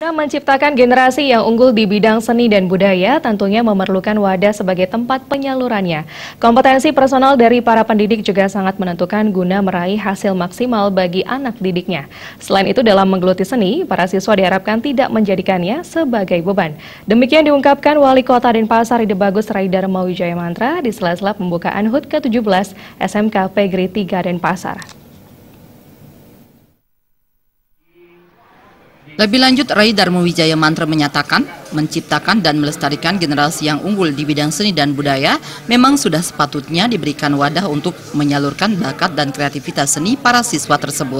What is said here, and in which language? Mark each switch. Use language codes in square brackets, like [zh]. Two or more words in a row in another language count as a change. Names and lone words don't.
[id] Menciptakan generasi yang unggul di bidang seni dan budaya tentunya memerlukan wadah sebagai tempat penyalurannya. Kompetensi personal dari para pendidik juga sangat menentukan guna meraih hasil maksimal bagi anak didiknya. Selain itu, dalam menggeluti seni, para siswa diharapkan tidak menjadikannya sebagai beban. Demikian diungkapkan Wali Kota Denpasar Ide Bagus Rai Darmo Wijaya Mantra di sela-sela pembukaan HUT ke-17 SMK Negeri 3 Denpasar. Lebih lanjut, Rai Darmo Wijaya Mantra menyatakan, menciptakan dan melestarikan generasi yang unggul di bidang seni dan budaya memang sudah sepatutnya diberikan wadah untuk menyalurkan bakat dan kreativitas seni para siswa tersebut.